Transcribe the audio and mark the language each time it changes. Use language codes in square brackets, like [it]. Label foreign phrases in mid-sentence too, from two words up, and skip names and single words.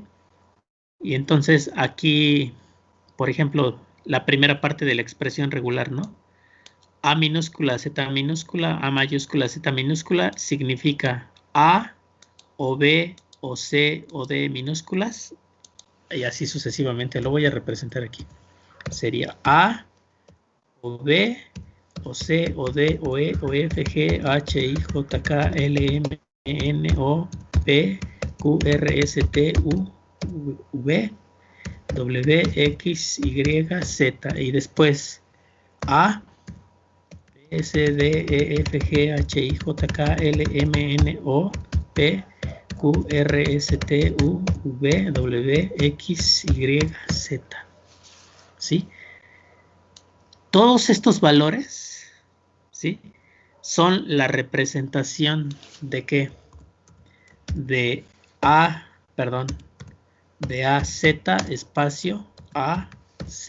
[es] Y entonces aquí, por ejemplo, la primera parte de la expresión regular, ¿no? A minúscula, Z minúscula, A mayúscula, Z minúscula, significa A o B o C o D minúsculas, y así sucesivamente. Lo voy a representar aquí. Sería A o B o C o D o E o F G H I J K L M N O P Q R S T U V W X Y Z, y después A S D E F G H I J K L M N O P Q R S T U V W X Y Z. ¿Sí? Todos estos valores, ¿sí?, son la representación de ¿qué? De de AZ espacio AZ.